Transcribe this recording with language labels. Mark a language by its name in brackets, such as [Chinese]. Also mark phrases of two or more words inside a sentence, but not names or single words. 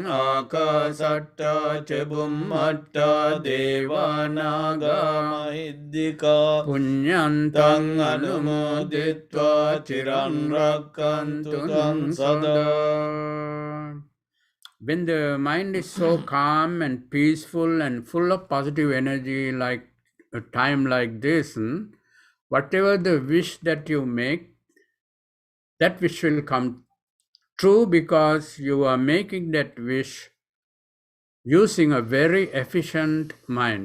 [Pali] Akasatta ca bummatta devanaga Naga Punyantang Anumoditva Chiran Rakkantu Tang Sada. [English] When the mind is so calm and peaceful and full of positive energy, like a time like this, whatever the wish that you make, that wish will come true because you are making that wish using a very efficient mind.